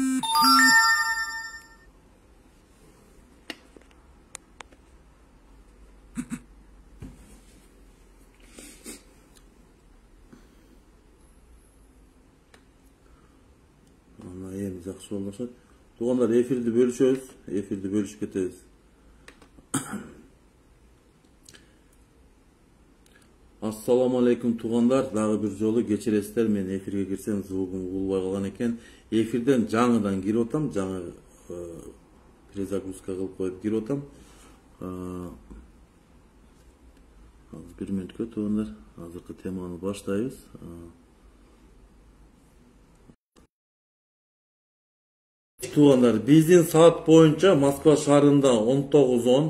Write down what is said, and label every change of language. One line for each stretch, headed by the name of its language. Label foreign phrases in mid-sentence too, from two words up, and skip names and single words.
Kazakh: Жақсы болмаса. Туғандар, эфирді бөлішөз, эфирді бөлішіп кетеміз.
Arabic: السلام عليكم
Kyrgyz: туғандар, дағы бір жолы кечиресіздер, мен эфирге кирсем звугум болбой калган экен. Эфирден жаңыдан кирип атам, жаңы перезагрузка кылып коюп кирип атам. Азыр бир мүнөткө туғандар, азыркы теманы баштайбыз. Туғандар, биздин саат боюнча Москва шаарында 19:10.